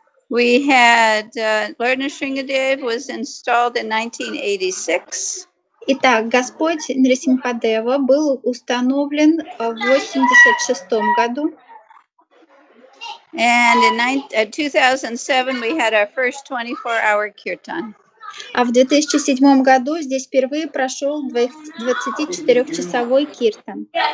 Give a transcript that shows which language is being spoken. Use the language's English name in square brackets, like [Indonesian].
[English] We had Lord Nrsimhadev was installed in 1986. [Russian] Итак, Господь Нрисимхадева был установлен в 1986 году. [English] And in 2007 we had our first 24-hour kirtan. [Russian] А в 2007 году здесь впервые прошел 24-часовой киртан.